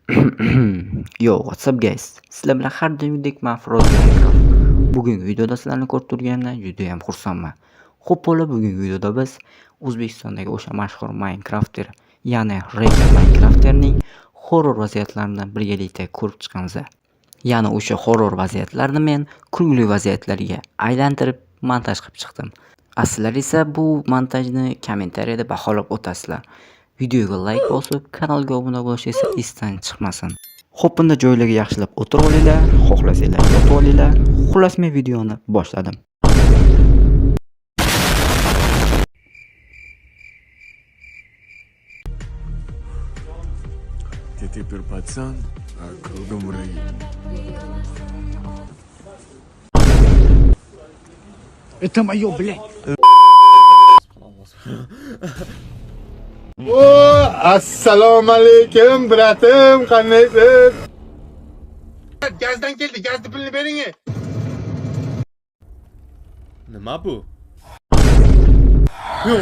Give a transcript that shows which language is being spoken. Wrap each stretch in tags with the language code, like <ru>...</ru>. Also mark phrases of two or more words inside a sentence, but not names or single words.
<en>Yo, what's up guys?</en> <uz>Sizlar bilan har doimgidek men Frost Minecraft. Bugungi videoda sizlarni ko'rib turganimdan juda ham xursandman. Xo'p, bola, bugungi videoda biz O'zbekistondagi o'sha mashhur Minecrafter, ya'ni Rayka Minecrafterning horror vaziyatlarini birgalikda ko'rib chiqamiz. Ya'ni o'sha horror vaziyatlarni men kulgili vaziyatlarga aylantirib montaj qilib chiqdim. Sizlar esa bu montajni kommentariyada baholab o'tasizlar. Videoga like bosib, kanalga obuna bo'lish esa esdan chiqmasin. Xo'p, bunda joylarga yaxshilab o'tirib olinglar, xohlasanglar yotib olinglar. Xullas, men videoni boshladim.</uz> <ru>Ты теперь пацан, а кругом враги. Это мое, блядь.</ru> <uz>Assalomu alaykum bratim, qandaysizlar? Gazdan keldi, gazni pulini bering. Nima bu? Yo'q.</uz>